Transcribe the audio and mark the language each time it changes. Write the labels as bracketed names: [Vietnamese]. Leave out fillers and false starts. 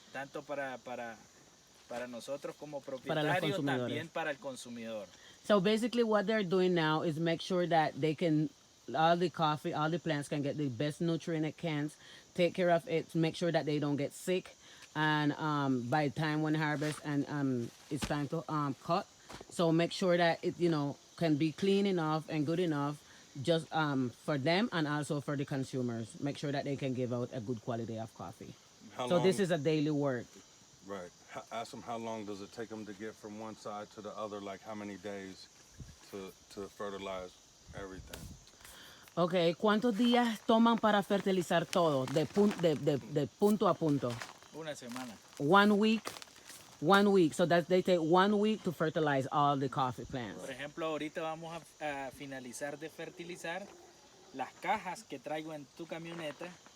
[Spanish] Tanto para nosotros como propietarios, también para el consumidor. [English] So basically what they're doing now is make sure that they can, all the plants can get the best nutrient it can, take care of it, make sure that they don't get sick, and by the time when harvest and it's time to cut, so make sure that it can be clean enough and good enough just for them and also for the consumers. Make sure that they can give out a good quality of coffee. This is a daily work. Right. Ask them how long does it take them to get from one side to the other, like how many days to fertilize everything. [Spanish] Okay, ¿cuántos días toman para fertilizar todo, de punto a punto? Una semana. [English] 1 week. 1 week, so that they take 1 week to fertilize all the coffee plants. [Spanish] Por ejemplo, ahorita vamos a finalizar de fertilizar las cajas que traigo en tu camioneta.